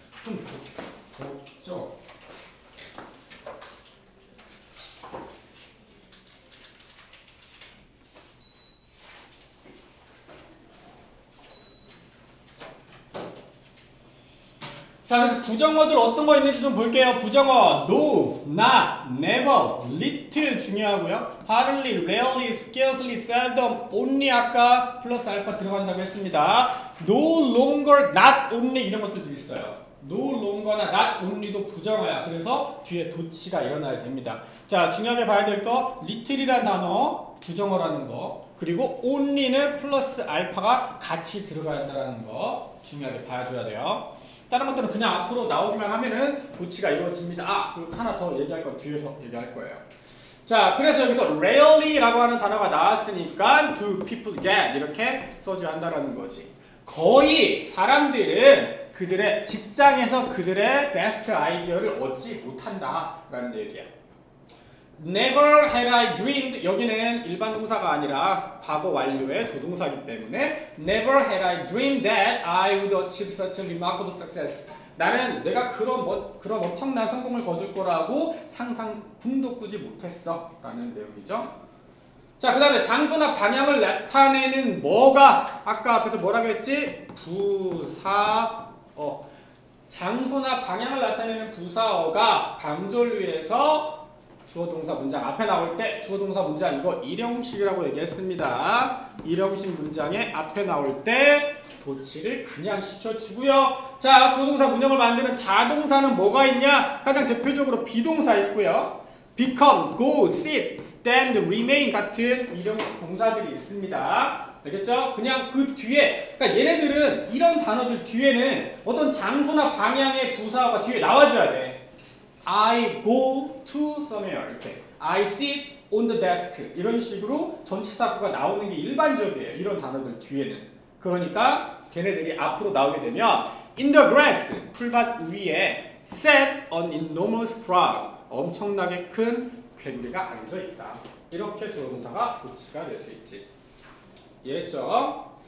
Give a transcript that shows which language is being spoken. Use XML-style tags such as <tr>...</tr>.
<ko>좀 덥죠? 자, 그래서 부정어들 어떤 거 있는지 좀 볼게요. 부정어 no, not, never, little 중요하고요. hardly, rarely, scarcely, seldom, only 아까 플러스 알파 들어간다고 했습니다. no longer, not only 이런 것들도 있어요. no longer나 not only도 부정어야. 그래서 뒤에 도치가 일어나야 됩니다. 자, 중요하게 봐야 될 거 little이라는 단어 부정어라는 거, 그리고 only는 플러스 알파가 같이 들어가야 한다는 거 중요하게 봐줘야 돼요. 다른 것들은 그냥 앞으로 나오기만 하면은 도치가 이루어집니다. 그리고 하나 더 얘기할 건 뒤에서 얘기할 거예요. 자, 그래서 여기서 rarely라고 하는 단어가 나왔으니까 do people get 이렇게 써줘야 한다라는 거지. 거의 사람들은 그들의 직장에서 그들의 베스트 아이디어를 얻지 못한다라는 얘기야.</ko> <en>Never had I dreamed</en> <ko>여기는 일반 동사가 아니라 과거 완료의 조동사이기 때문에</ko> <en>Never had I dreamed that I would achieve such a remarkable success.</en> <ko>나는 내가 그런 엄청난 성공을 거둘 거라고 상상 꿈도 꾸지 못했어 라는 내용이죠. 자, 그 다음에 장소나 방향을 나타내는 뭐가 아까 앞에서 뭐라고 했지? 부사어. 장소나 방향을 나타내는 부사어가 강조를 위해서 주어 동사 문장 앞에 나올 때 주어 동사 문장 이거 일형식이라고 얘기했습니다. 일형식 문장에 앞에 나올 때 도치를 그냥 시켜주고요. 자, 주어 동사 문형을 만드는 자동사는 뭐가 있냐? 가장 대표적으로 비동사 있고요. become, go, sit, stand, remain 같은 일형식 동사들이 있습니다. 알겠죠? 그냥 그 뒤에, 그러니까 얘네들은 이런 단어들 뒤에는 어떤 장소나 방향의 부사어가 뒤에 나와줘야 돼.</ko> <en>I go to somewhere</en> <ko>이렇게</ko> <en>I sit on the desk</en> <ko>이런 식으로 전치사구가 나오는 게 일반적이에요. 이런 단어들 뒤에는. 그러니까 걔네들이 앞으로 나오게 되면 in the grass 풀밭 위에 sat an enormous frog 엄청나게 큰 괴물이가 앉아있다. 이렇게 주어 동사가 도치가 될 수 있지. 이해했죠?</ko>